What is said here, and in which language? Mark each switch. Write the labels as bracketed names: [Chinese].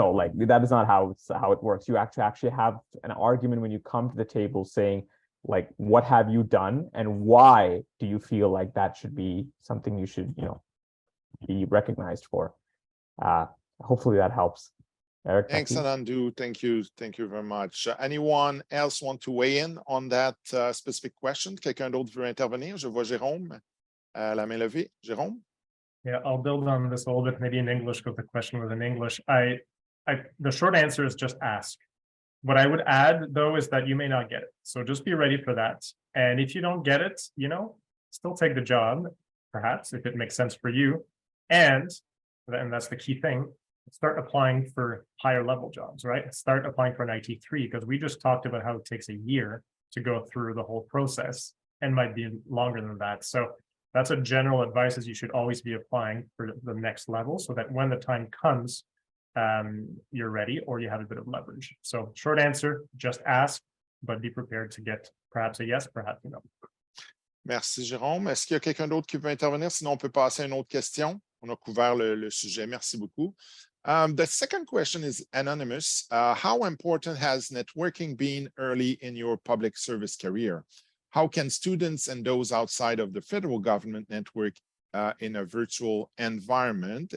[English] No, that is not how it works. You actually have an argument when you come to the table saying, what have you done and why do you feel like that should be something you should, be recognized for. Hopefully that helps. Eric, thanks, Anandu. Thank you very much. Anyone else want to weigh in on that specific question? [French] Quelqu'un d'autre veut intervenir? Je vois Jérôme, la main levée. Jérôme? [English] Yeah, I'll build on this a little bit, maybe in English, because the question was in English. The short answer is just ask. What I would add, though, is that you may not get it. So just be ready for that. And if you don't get it, still take the job, perhaps, if it makes sense for you. And that's the key thing, start applying for higher level jobs, right? Start applying for an IT3, because we just talked about how it takes a year to go through the whole process and might be longer than that. So that's a general advice, is you should always be applying for the next level, so that when the time comes, you're ready, or you have a bit of leverage. So short answer, just ask, but be prepared to get perhaps a yes, perhaps a no. [French] Merci, Jérôme. Est-ce qu'il y a quelqu'un d'autre qui veut intervenir? Sinon, on peut passer à une autre question. On a couvert le sujet. Merci beaucoup. [English] The second question is anonymous. How important has networking been early in your public service career? How can students and those outside of the federal government network in a virtual environment?